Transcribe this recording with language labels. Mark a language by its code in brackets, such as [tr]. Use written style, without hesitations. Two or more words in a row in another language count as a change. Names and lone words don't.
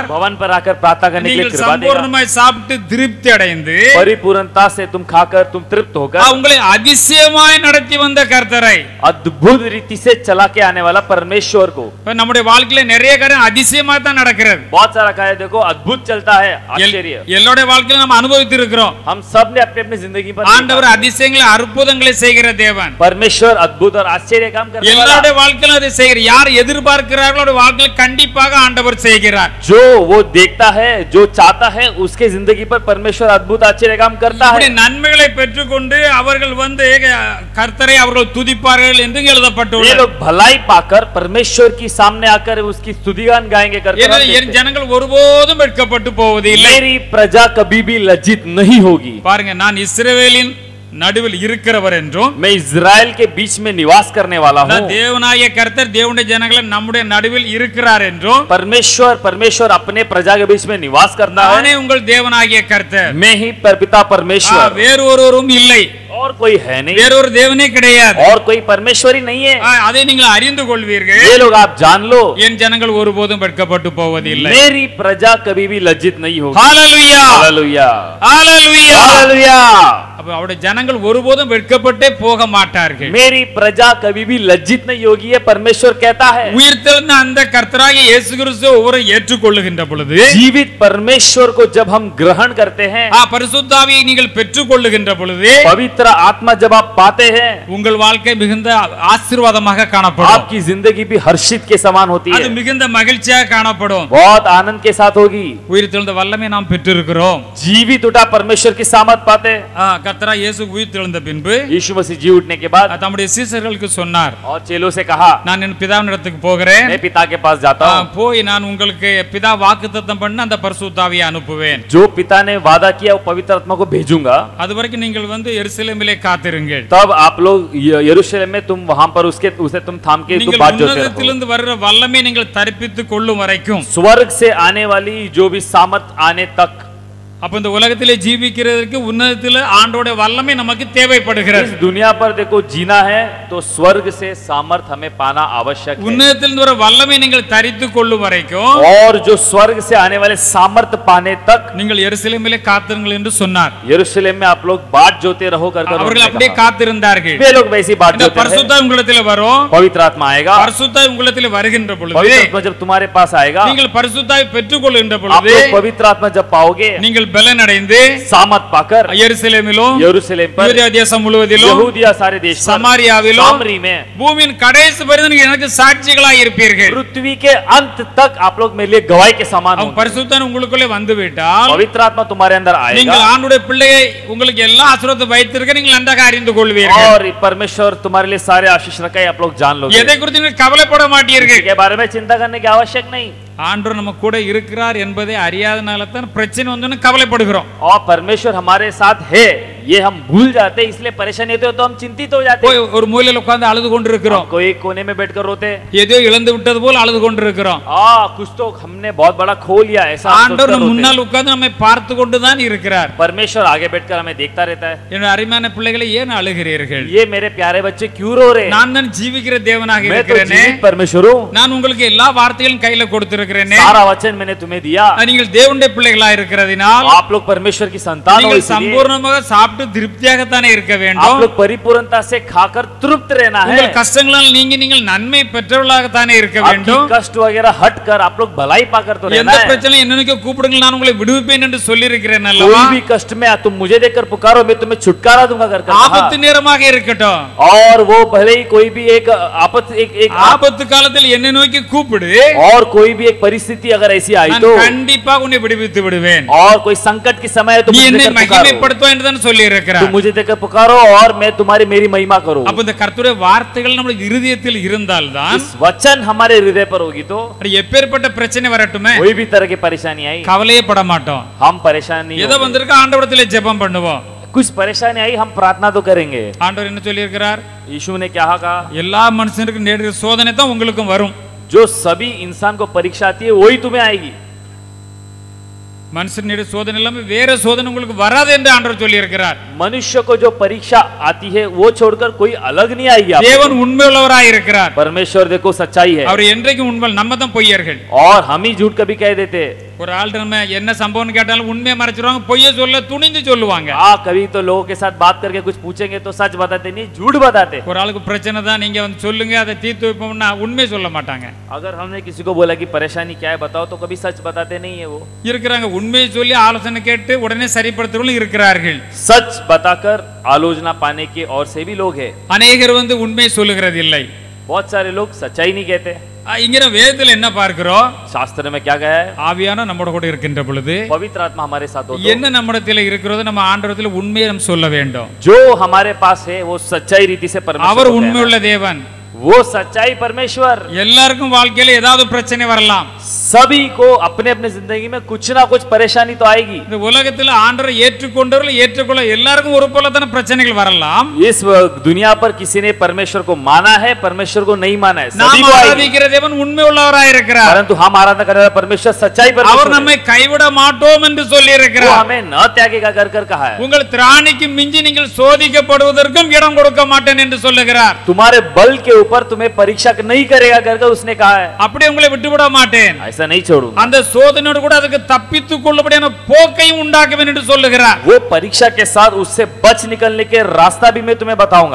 [hi] भवन पर आकर प्रार्थना करने के लिए [ta] நீங்கள் [hi] कृपा देगा। [ta] சம்பூர்ணமாய் சாப்பிட்டு திருப்தி அடைந்து [hi] परिपूर्णता से तुम खाकर तुम तृप्त होकर [ta] உங்களை அதிசயமாய் நடத்தி வந்த கர்த்தரை, [hi] अद्भुत रीति से चला के आने वाला परमेश्वर को। [ta] நம்முடைய வாழ்க்கையில நிறைய காரியம் அதிசயமா தான் நடக்கிறது. [hi] बहुत सारा कार्य देखो अद्भुत चलता है, आश्चर्य [ta] எல்லோருடைய வாழ்க்கையில நம்ம அனுபவித்து இருக்கிறோம். [hi] हम सब ने अपने अपनी जिंदगी पर [ta] ஆண்டவர் அதிசயங்களை அற்புதங்களை செய்கிற தேவன். [hi] परमेश्वर अद्भुत और आश्चर्य काम करने वाला। [ta] எல்லாருடைய வாழ்க்கையில அதை செய்கிறார். யார் எதிர்பார்க்கிறார்களோ அவருடைய வாழ்க்கையில கண்டிப்பாக ஆண்டவர் செய்கிறார். [hi] जो वो देखता है, जो चाहता है, उसके जिंदगी पर परमेश्वर अद्भुत आश्चर्य काम करता [ta] இப்படி [hi] है। [ta] நன்மைகளை பெற்றுக்கொண்டு அவர்கள் கர்த்தரை அவர்கள் துதிப்பார்கள் என்று [hi] ये [ta] எழுதப்பட்டுள்ளது. [hi] लोग भलाई पाकर परमेश्वर की सामने आकर उसकी स्तुतिगान गाएंगे करके हम देखते हैं। [ta] ஜனங்கள் ஒருபோதும் வெட்கப்பட்டு போவது இல்லை. [hi] मेरी प्रजा कभी भी लज्जित नहीं होगी। [ta] பாருங்க, நான் இஸ்ரவேலின் நடுவில் இருக்கிறவர் என்றும் [hi] मैं इज़राइल के बीच में निवास करने वाला हूँ। [ta] தேவனாகிய கர்த்தர் தேவனுடைய ஜனங்களை நம்முடைய நடுவில் இருக்கிறார் என்றும் [hi] परमेश्वर अपने प्रजा के बीच में निवास करता [ta] நானே [hi] है। [ta] உங்கள் தேவனாகிய கர்த்தர். [hi] मैं ही पिता परमेश्वर, [ta] வேறு ஒருவரும் இல்லை, [hi] और कोई है नहीं, [ta] வேறொரு தேவனே கிடையாது. [hi] और कोई परमेश्वर ही नहीं है। [ta] அதை நீங்கள் அறிந்து கொள்வீர்கள். [hi] ये लोग आप जान लो, [ta] என் ஜனங்கள் ஒருபோதும் வெட்கப்பட்டு போவதில்லை. [hi] मेरी प्रजा कभी भी लज्जित नहीं होगी। [ta] ஹalleluya, [hi] हालेलुया, [ta] ஹalleluya. [hi] हालेलुया। [ta] அப்ப அவருடைய ஜனங்கள் ஒருபோதும் வெட்கப்பட்டே போக மாட்டார்கள். [hi] मेरी प्रजा कभी भी लज्जित नहीं होगी, ये परमेश्वर कहता है। [ta] உயிர்த்தெழுந்த அந்த கர்த்தராகிய இயேசு கிறிஸ்து ஒவ்வொரு ஏற்றுக்கொள்ளுகின்ற பொழுது, [hi] जीवित परमेश्वर को जब हम ग्रहण करते हैं, [ta] பரிசுத்த ஆவியை நீங்கள் பெற்றுக்கொள்ளுகின்ற பொழுது, [hi] पवित्र आत्मा जब आप पाते हैं, [ta] உங்கள் வாழ்க்கை மிகுந்த ஆசீர்வாதமாக காணப்படும். [hi] आपकी जिंदगी भी हर्षित के समान होती [ta] அது [hi] है, [ta] மிகுந்த மகிழ்ச்சியாக காணப்படும். [hi] बहुत आनंद के साथ होगी। [ta] உயிர்த்தெழுந்த வல்லமை நாம் பெற்றிருக்கிறோம். [hi] जीवित उठा परमेश्वर की सामर्थ पाते हैं। [ta] கர்த்தரா இயேசு உயிர்த்தெழுந்த பின்பு [hi] यीशु मसीह जी उठने के बाद [ta] தம்முடைய சீசர்களுக்கு சொன்னார், [hi] और चेलों से कहा, [ta] நான் என் பிதாவினிடத்துக்கு போகிறேன், [hi] मैं पिता के पास जाता हूँ। [ta] போய் நான் உங்களுக்கு பிதா வாக்குத்தத்தம் பண்ண அந்த பரிசுத்த ஆவியை அனுப்புவேன். [hi] जो पिता ने वादा किया वो पवित्र आत्मा को भेजूंगा। [ta] அதுவரைக்கும் நீங்கள் எருசலேமிலே காத்திருங்கள். [hi] तब आप लोग यरूशलेम में तुम वहां पर उसे तुम थाम के तुम [ta] நீங்கள் [hi] बात जोते रहो। [ta] உன்னதத்திலிருந்து வர்ற வல்லமை நீங்கள் தரிப்பித்துக் கொள்ளும் வரைக்கும், [hi] स्वर्ग से आने वाली जो भी सामर्थ आने तक, [ta] அப்ப இந்த உலகத்திலே ஜீவிக்கிறதுக்கு உன்னதத்திலே ஆண்டவருடைய வல்லமை நமக்கு தேவைப்படுகிறது. [hi] इस दुनिया पर देखो जीना है तो स्वर्ग से सामर्थ हमें पाना आवश्यक है। [ta] உன்னதத்திலிருந்து வர வல்லமை நீங்கள் தரித்துக் கொள்ளும் வரைக்கும், [hi] और जो स्वर्ग से आने वाले सामर्थ पाने तक [ta] நீங்கள் எருசலேமிலே காத்திருங்கள் என்று சொன்னார். [hi] यरूशलेम में आप लोग बाट जोते रहो कर [ta] அவர்கள் அப்படியே காத்திருந்தார்கள். [hi] वे लोग वैसी बाट [ta] இந்த [hi] जोते रहे। [ta] பரிசுத்த உங்களிடத்திலே வரும். [hi] पवित्र आत्मा आएगा, [ta] பரிசுத்த உங்களிடத்திலே வருகின்ற பொழுது, [hi] पवित्र आत्मा जब तुम्हारे पास आएगा, [ta] நீங்கள் பரிசுத்தாவை பெற்றுக்கொள்கின்ற [hi] आप [ta] பொழுது, [hi] लोग पवित्र आत्मा जब पाओगे, [ta] நீங்கள் பலன் அடைந்து [hi] सामर्थ पाकर [ta] எருசலேமிலும் [hi] यरूशलेम पर, [ta] யூதேயா தேசம் முழுவதிலும் [hi] यहूदिया सारे देश पर, [ta] சமாரியாவிலும் [hi] सामरी में, [ta] பூமியின் கடைசி பரியந்தம் எனக்கு சாட்சிகளாய் இருப்பீர்கள். [hi] पृथ्वी के अंत तक आप लोग मेरे लिए गवाही के समान [ta] அவன் [hi] होंगे। [ta] பரிசுத்தன் உங்களுக்குள்ளே வந்து விட்டால், [hi] पवित्र आत्मा तुम्हारे अंदर [ta] நீங்கள் [hi] आएगा [ta] ஆண்டுடைய பிள்ளையை உங்களுக்கு எல்லா ஆசீர்வாதத்தை வைத்திருக்க நீங்கள் நன்றாக அறிந்து கொள்வீர்கள். [hi] और परमेश्वर तुम्हारे लिए सारे आशीष रखा है, आप लोग जान लोगे। [ta] எதை குறித்து நீங்கள் கவலைப்பட மாட்டீர்கள். [hi] इसके बारे में चिंता करने की आवश्यक नहीं। [ta] ஆண்டவர் நம்ம கூட இருக்கிறார் என்பதை அறியாதனால தான் பிரச்சனை வந்து கவலைப்படுகிறோம். [hi] और परमेश्वर हमारे साथ है ये हम भूल जाते हैं, इसलिए परेशानी होती है तो हम चिंतित हो जाते हैं। [ta] ஒரு மூலையில உட்கார்ந்து அழுது கொண்டிருக்கிறோம். [hi] कोई कोने में बैठकर रोते, [ta] ஏதோ இழந்து விட்டது போல அழுது கொண்டிருக்கிறோம். [hi] कुछ तो हमने बहुत बड़ा खो लिया ऐसा [ta] ஆண்டவர் [hi] सोचकर [ta] நம்ம [hi] रोते [ta] முன்னால் உட்கார்ந்து நம்மை பார்த்து கொண்டுதான் இருக்கிறார். [hi] हैं। परमेश्वर आगे बैठकर हमें देखता रहता है। [ta] என்னோட அருமையான பிள்ளைகளை ஏன் அழுகிறீர்கள்? [hi] ये मेरे प्यारे बच्चे क्यों रो रहे हैं? [ta] நான் தான் ஜீவிக்கிற தேவனாக [hi] मैं तो [ta] இருக்கிறேனே. [hi] जीवित परमेश्वर हूँ, [ta] நான் உங்களுக்கு எல்லா வார்த்தைகளும் கையில கொடுத்திருக்கிறேனே. [hi] सारा वचन मैंने तुम्हें दिया। [ta] நீங்கள் தேவனுடைய பிள்ளைகளா இருக்கிறதினால் [hi] आप लोग परमेश्वर की संतान हो, [ta] நீங்கள் [hi] इसलिए [ta] சம்பூர்ணமாக சாப்பிட்டு திருப்தியாகத்தானே இருக்க [hi] आप [ta] வேண்டும். [hi] लोग परिपूर्णता से खाकर तृप्त रहना है। [ta] உங்கள் கஷ்டங்களால் நீங்கள் நன்மை பெற்றவர்களாகத்தானே இருக்க [hi] आपकी [ta] வேண்டும். [hi] कष्ट वगैरह हटकर आप लोग भलाई पाकर तो रहना [ta] எந்த [hi] है। [ta] பிரச்சனை என்னன்னு கூப்பிடுங்கள், நான் உங்களை விடுவிப்பேன் என்று சொல்லி இருக்கிறேன் அல்லவா? [hi] कोई भी कष्ट में तुम मुझे देखकर पुकारो, मैं तुम्हें छुटकारा दूंगा कर [ta] ஆபத்து நேரமாக இருக்கட்டும், [hi] और वो भले ही कोई भी एक आपत एक [ta] ஆபத்து காலத்தில் என்னை நோக்கி கூப்பிடு, [hi] और कोई भी एक परिस्थिति अगर ऐसी आई [ta] நான் [hi] तो, [ta] கண்டிப்பாக உன்னை விடுவித்து விடுவேன். [hi] और कोई संकट के समय तो [ta] நீ [hi] मुझे [ta] என்னை [hi] देखकर पुकारो, [ta] மகிமைப்படுத்துவாய் என்று தான் சொல்லி [hi] तुम [ta] இருக்கிறார். [hi] मुझे देखकर पुकारो और मैं तुम्हारी मेरी महिमा करूं। [ta] அப்ப இந்த கர்த்தருடைய வார்த்தைகள் நம்முடைய இருதயத்தில் இருந்தால்தான், [hi] इस वचन हमारे हृदय पर होगी तो [ta] அது எப்பேற்பட்ட பிரச்சனை வரட்டுமே [hi] कोई भी तरह की परेशानी आई [ta] கவலையே பட மாட்டோம். [hi] हम परेशान नहीं [ta] ஏதோ [hi] होंगे। [ta] வந்திருக்க ஆண்டவரத்திலே ஜெபம் பண்ணுவோம். [hi] कुछ परेशानी आई हम प्रार्थना तो करेंगे। [ta] ஆண்டவர் என்ன சொல்லி இருக்கிறார்? [hi] यीशु ने क्या कहा? [ta] எல்லா மனுஷனுக்கும் நேரிட சோதனை தான் உங்களுக்கும் வரும். [hi] जो सभी इंसान को परीक्षा आती है वही तुम्हें आएगी। [ta] மனுஷனுடைய சோதனை இல்லாம வேற சோதனை உங்களுக்கு வராது என்று ஆண்டவர் சொல்லி இருக்கிறார். [hi] मनुष्य को जो परीक्षा आती है वो छोड़कर कोई अलग नहीं आएगी आपको। [ta] தேவன் உண்மையுள்ளவராய் இருக்கிறார். [hi] परमेश्वर देखो सच्चाई है, [ta] அவர் என்றைக்கும் உண்மை, நம்ம தான் பொய்யர்கள். [hi] और हम ही झूठ कभी कह देते हैं। [ta] ஒரு ஆள் நம்ம என்ன சம்பவம்னு கேட்டாலும் உண்மையை மறைச்சிருவாங்க, பொய்யை சொல்ல துணிந்து சொல்லுவாங்க. [hi] हाँ, कभी तो लोगों के साथ बात करके कुछ पूछेंगे तो सच बताते नहीं, झूठ बताते. [ta] ஒரு ஆளுக்கு பிரச்சனை தான், நீங்க வந்து சொல்லுங்க அதை தீர்த்து வைப்போம்னா உண்மை சொல்ல மாட்டாங்க. [hi] अगर हमने किसी को बोला कि परेशानी क्या है बताओ, तो कभी सच बताते नहीं है वो. [ta] இருக்கிறாங்க உண்மையை சொல்லி ஆலோசனை கேட்டு உடனே சரிப்படுத்துறவங்களும் இருக்கிறார்கள். [hi] सच बताकर आलोचना पाने के और से भी लोग हैं. [ta] அநேகர் வந்து உண்மையை சொல்லுகிறது இல்லை. [hi] बहुत सारे लोग सच्चाई नहीं कहते. [ta] இங்கிற வேதத்துல என்ன பார்க்கிறோம்? [hi] शास्त्र में क्या कहा है? [ta] ஆவியான நம்மோட கூட இருக்கின்ற பொழுது [hi] पवित्र आत्मा हमारे साथ हो तो [ta] என்ன நம்மிடத்தில் இருக்கிறதோ நம்ம ஆண்டவரத்தில் உண்மையை நம்ம சொல்ல வேண்டும். [hi] जो हमारे पास है वो सच्चाई रीति से परमेश्वर [ta] அவர் [hi] को कहना [ta] உண்மையுள்ள [hi] है. [ta] தேவன். [hi] वो सच्चाई परमेश्वर. [ta] எல்லாருக்கும் வாழ்க்கையில ஏதாவது பிரச்சனை வரலாம். [hi] सभी को अपने अपने जिंदगी में कुछ ना कुछ परेशानी तो आएगी. [ta] இந்த உலகத்துல ஆண்டவரை ஏற்றுக்கொண்டவர்கள் ஏற்றுக்கொள்ள எல்லாருக்கும் ஒரு போலதான பிரச்சனைகள் வரலாம். [hi] इस दुनिया पर किसी ने परमेश्वर को माना है, परमेश्वर को नहीं माना है, [ta] நாம் [hi] सभी को आएगी. [ta] ஆராதிக்கிற தேவன் உண்மை உள்ளவராய் இருக்கிறார். [hi] परंतु हम आराधना करने वाला परमेश्वर सच्चाई [ta] அவர் [hi] परमेश्वर [ta] நம்மை கைவிட மாட்டோம் என்று சொல்லி [hi] है. वो [ta] இருக்கிறார். [hi] हमें न त्यागेगा कर कहा है. [ta] உங்கள் திராணிக்கு மிஞ்சி நீங்கள் சோதிக்கப்படுவதற்கும் இடம் கொடுக்க மாட்டேன் என்று சொல்லுகிறார். [hi] तुम्हारे बल के ऊपर तुम्हें परीक्षा नहीं करेगा कर उसने कहा है. [ta] அப்படி உங்களை விட்டுவிட மாட்டேன். [hi] ऐसा नहीं छोड़ूंगा. [ta] அந்த சோதனையோடு கூட அதுக்கு தப்பித்துக் கொள்ளபடியான போக்கையும் உண்டாக்குவேன் என்று சொல்லுகிறார். [hi] वो परीक्षा के साथ उससे बच निकलने के रास्ता भी मैं तुम्हें बताऊंगा.